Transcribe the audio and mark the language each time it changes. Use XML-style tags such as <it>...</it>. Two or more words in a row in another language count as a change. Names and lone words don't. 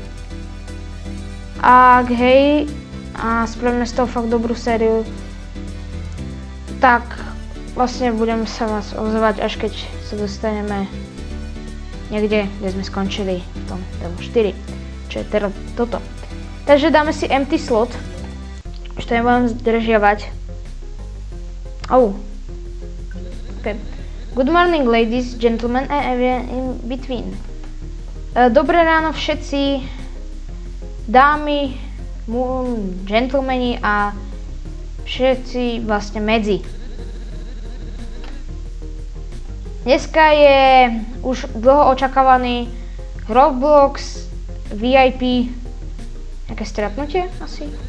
<sk>Ak hej, a spravíme z toho fakt dobrú sériu, tak vlastne budem sa vás ozvať, až keď sa dostaneme niekde, kde sme skončili v tom demo 4, čo je teraz toto. Takže dáme si</sk> <en>empty slot,</en> <sk>už to nebudem zdržiavať.</sk> <en>Okay. Good morning ladies, gentlemen and everyone in between.</en> <sk>Dobré ráno všetci, dámy, gentlemani a všetci vlastne medzi. Dneska je už dlho očakávaný Roblox VIP, nejaké stretnutie asi.</sk>